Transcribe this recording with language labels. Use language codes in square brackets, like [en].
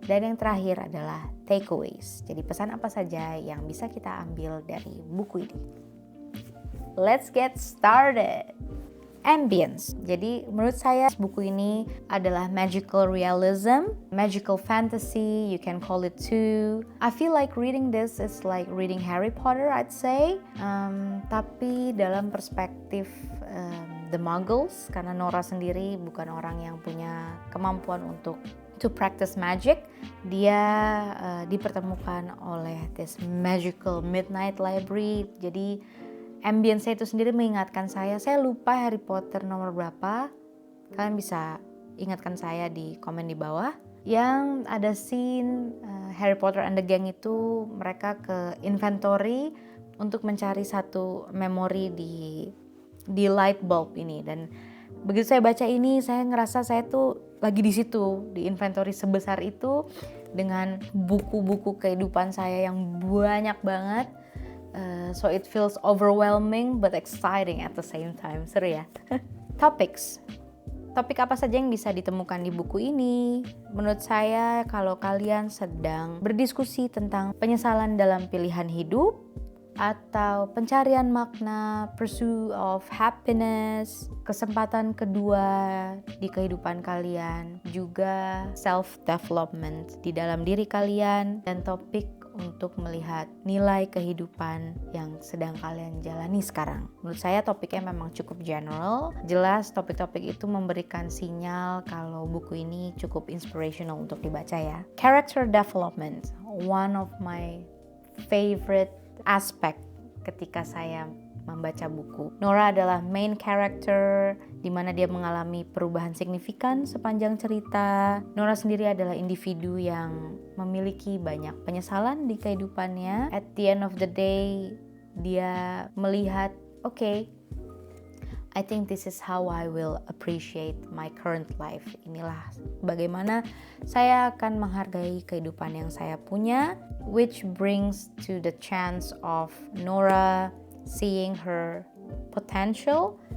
[id] Dan yang terakhir adalah takeaways. Jadi pesan apa saja yang bisa kita ambil dari buku ini. [en] Let's get started. Ambience. [id] Jadi menurut saya buku ini adalah [en] magical realism, magical fantasy, you can call it too. I feel like reading this is like reading Harry Potter, I'd say. [id] Tapi dalam perspektif the Muggles, karena Nora sendiri bukan orang yang punya kemampuan untuk [en] to practice magic. [id] Dia dipertemukan oleh [en] this magical midnight library. [id] Jadi ambience itu sendiri mengingatkan saya lupa Harry Potter nomor berapa. Kalian bisa ingatkan saya di komen di bawah. Yang ada scene Harry Potter and the Gang itu mereka ke inventory untuk mencari satu memori di light bulb ini. Dan begitu saya baca ini, saya ngerasa saya tuh lagi di situ, di inventory sebesar itu dengan buku-buku kehidupan saya yang banyak banget. [en] So it feels overwhelming but exciting at the same time. [id] Seru ya. Topics. Topik apa saja yang bisa ditemukan di buku ini? Menurut saya kalau kalian sedang berdiskusi tentang penyesalan dalam pilihan hidup atau pencarian makna, [en] pursuit of happiness, [id] kesempatan kedua di kehidupan kalian, juga self development di dalam diri kalian, dan topik untuk melihat nilai kehidupan yang sedang kalian jalani sekarang. Menurut saya topiknya memang cukup general. Jelas topik-topik itu memberikan sinyal kalau buku ini cukup inspirational untuk dibaca ya. [en] Character development, one of my favorite aspect [id] ketika saya membaca buku. Nora adalah main character di mana dia mengalami perubahan signifikan sepanjang cerita. Nora sendiri adalah individu yang memiliki banyak penyesalan di kehidupannya. [en] At the end of the day, [id] dia melihat, [en] okay, I think this is how I will appreciate my current life. [id] Inilah bagaimana saya akan menghargai kehidupan yang saya punya, [en] which brings to the chance of Nora seeing her potential.